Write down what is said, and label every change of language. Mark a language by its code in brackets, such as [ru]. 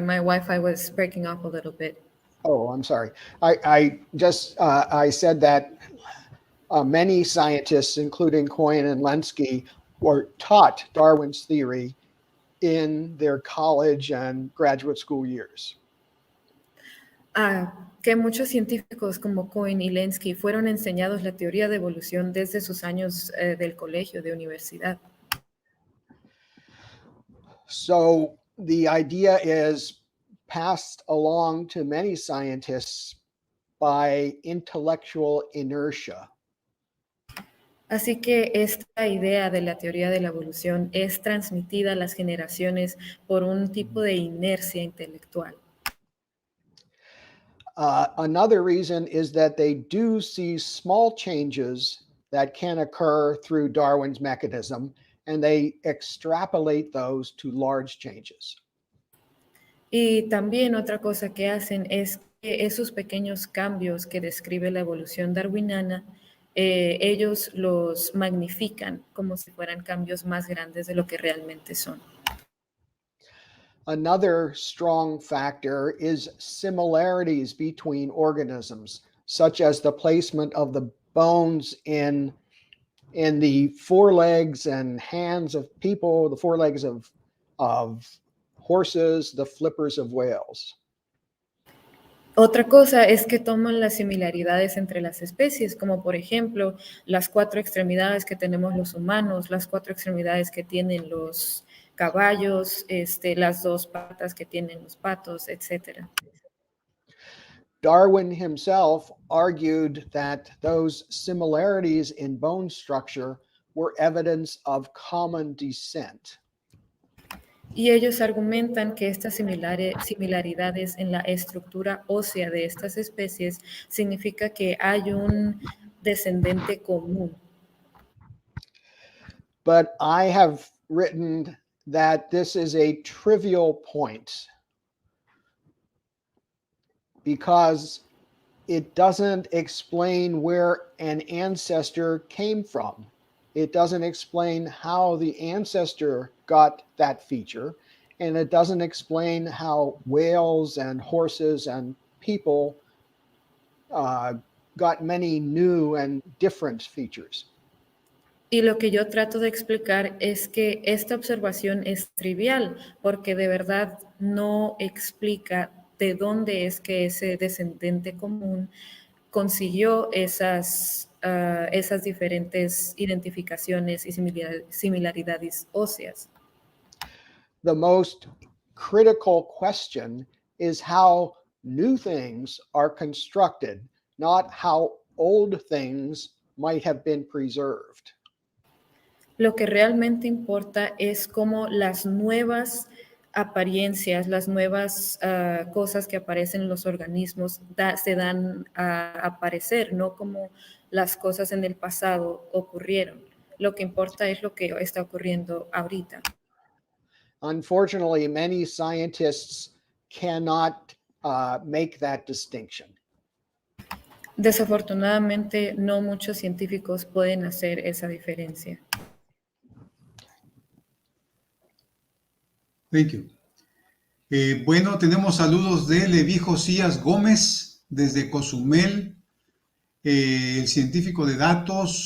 [en] My Wi-Fi was breaking up a little bit. Oh, I'm sorry. I said that many scientists, including Coyne and Lenski, were taught Darwin's theory in their college and graduate school years. [es] Que muchos científicos como Coyne y Lenski fueron enseñados la teoría de evolución desde sus años del colegio, de universidad. [en] So the idea is passed along to many scientists by intellectual inertia. [es] Así que esta idea de la teoría de la evolución es transmitida a las generaciones por un tipo de inercia intelectual. [en] Another reason is that they do see small changes that can occur through Darwin's mechanism, and they extrapolate those to large changes. [es] Y también otra cosa que hacen es que esos pequeños cambios que describe la evolución darwiniana, ellos los magnifican como si fueran cambios más grandes de lo que realmente son. [en] Another strong factor is similarities between organisms, such as the placement of the bones in in the forelegs and hands of people, the forelegs of horses, the flippers of whales. [es] Otra cosa es que toman las similaridades entre las especies, como por ejemplo las 4 extremidades que tenemos los humanos, las 4 extremidades que tienen los caballos, las 2 patas que tienen los patos, etc. [en] Darwin himself argued that those similarities in bone structure were evidence of common descent. [es] Y ellos argumentan que estas similaridades en la estructura ósea de estas especies significa que hay un descendente común. [en] But I have written that this is a trivial point because it doesn't explain where an ancestor came from. It doesn't explain how the ancestor got that feature, and it doesn't explain how whales and horses and people got many new and different features. [es] Y lo que yo trato de explicar es que esta observación es trivial, porque de verdad no explica de dónde es que ese descendente común consiguió esas diferentes identificaciones y similaridades óseas. [en] The most critical question is how new things are constructed, not how old things might have been preserved. [es] Lo que realmente importa es cómo las nuevas apariencias, las nuevas cosas que aparecen en los organismos se dan a aparecer, no como las cosas en el pasado ocurrieron. Lo que importa es lo que está ocurriendo ahorita. [en] Unfortunately, many scientists cannot make that distinction. [es] Desafortunadamente, no muchos científicos pueden hacer esa diferencia. [en] Thank you. [es] Bueno, tenemos saludos de Levi Josías Gómez desde Cozumel, el científico de datos.